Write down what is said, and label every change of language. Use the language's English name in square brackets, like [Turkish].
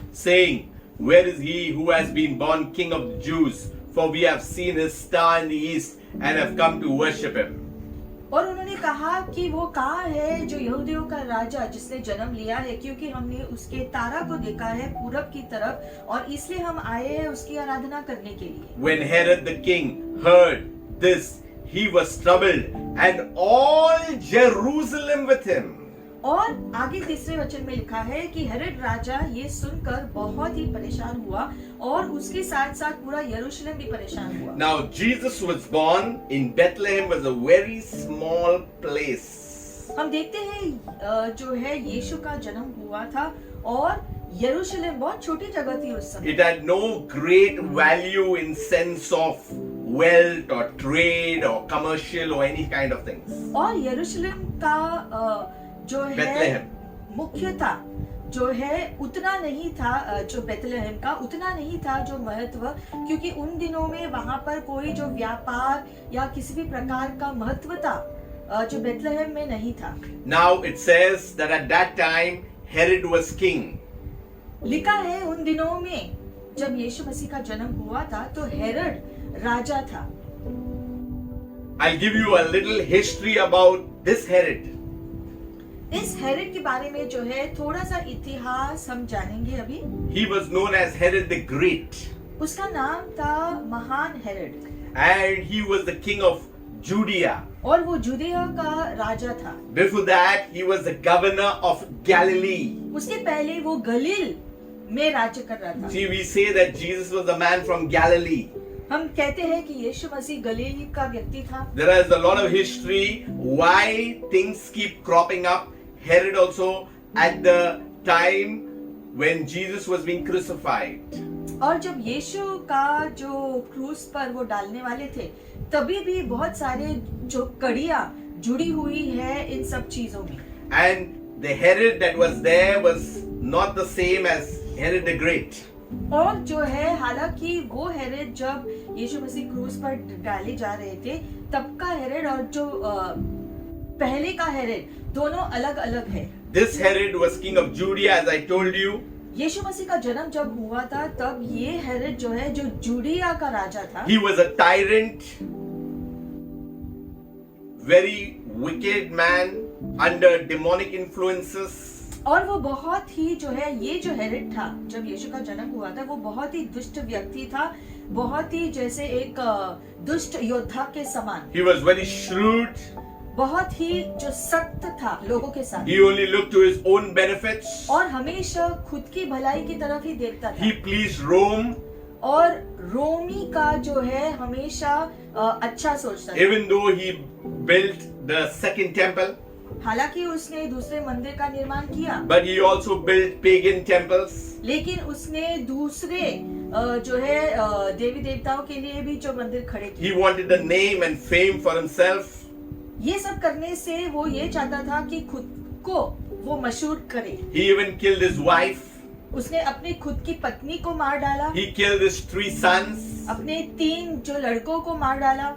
[English] saying, where is he who has been born king of the Jews? For we have seen his star in the east and have come to worship him. [Hindi] और उन्होंने कहा कि वो कहाँ है जो यहूदियों का राजा जिसने जन्म लिया है, क्योंकि हमने उसके तारा को देखा है पूरब की तरफ और इसलिए हम आए हैं उसकी आराधना करने के लिए। [English] When Herod the king heard this, he was troubled, and all Jerusalem with him. [Hindi] और आगे तीसरे वचन में लिखा है कि हेरोद राजा ये सुनकर बहुत ही परेशान हुआ और उसके साथ साथ पूरा यरूशलेम भी परेशान हुआ। [English] Now Jesus was born in Bethlehem, was a very small place. [Hindi] हम देखते हैं जो है यीशु का जन्म हुआ था और यरूशलेम बहुत छोटी जगह थी उस समय। [English] It had no great value in sense of wealth or trade or commercial or any kind of things. [Hindi] और यरूशलेम का जो है [English] Bethlehem. [Hindi] मुख्यता जो है उतना नहीं था, जो बेथलेहम का उतना नहीं था जो महत्व, क्योंकि उन दिनों में वहां पर कोई जो व्यापार या किसी भी प्रकार का महत्वता जो बेथलेहम में नहीं था। [English] Now it says that at that time Herod was king. [Hindi] लिखा है उन दिनों में जब यीशु मसीह का जन्म हुआ था तो हेरोद राजा था। [English] I'll give you a little history about this Herod. [Hindi] इस हेरोद के बारे में जो है थोड़ा सा इतिहास हम जानेंगे अभी। [English] He was known as Herod the Great, [Hindi] उसका नाम था महान Herod [English] and he was the king of Judea. [Hindi] और वो जुदिया का राजा था। [English] Before that, he was the governor of Galilee. [Hindi] उसके पहले वो गलील में राज्य कर रहा था। [English] See, we say that Jesus was a man from Galilee. [Hindi] हम कहते हैं कि यीशु मसीह गलील का व्यक्ति था। [English] There is a lot of history why things keep cropping up. Herod also at the time when Jesus was being crucified. [Hindi] और जब यीशु का जो क्रूस पर वो डालने वाले थे तभी भी बहुत सारे जो कड़ियां जुड़ी हुई है इन सब चीजों में। [English] And the Herod that was there was not the same as Herod the Great. [Hindi] और जो है हालांकि वो हेरोद जब यीशु मसीह क्रूस पर डाले जा रहे थे तब का हेरोद और जो पहले का हेरोद दोनों अलग अलग है। [English] This Herod was king of Judea, as I told you. [Hindi] यीशु मसीह का जन्म जब हुआ था तब ये हेरोद जो है जो जुडिया का राजा था। [English] He was a tyrant, very wicked man under demonic influences. [Hindi] और वो बहुत ही जो है ये जो हेरोद था जब यीशु का जन्म हुआ था वो बहुत ही दुष्ट व्यक्ति था, बहुत ही जैसे एक दुष्ट योद्धा के समान। [English] He was very shrewd. [Hindi] बहुत ही जो सख्त था लोगों के साथ। [English] He only looked to his own benefits. [Hindi] और हमेशा खुद की भलाई की तरफ ही देखता था। [English] He pleased Rome. [Hindi] और रोमी का जो है हमेशा अच्छा सोचता था। [English] Even though he built the second temple, [Hindi] हालांकि उसने दूसरे मंदिर का निर्माण किया, [English] but he also built pagan temples. [Hindi] लेकिन उसने दूसरे जो है देवी देवताओं के लिए भी जो मंदिर खड़े किए। [English] He wanted the name and fame for himself. [Hindi] ये सब करने से वो ये चाहता था कि खुद को वो मशहूर करे। [English] He even killed his wife. [Hindi] उसने अपनी खुद की पत्नी को मार डाला, [English] He killed his 3 sons. [Hindi] अपने 3 जो लड़कों को मार डाला।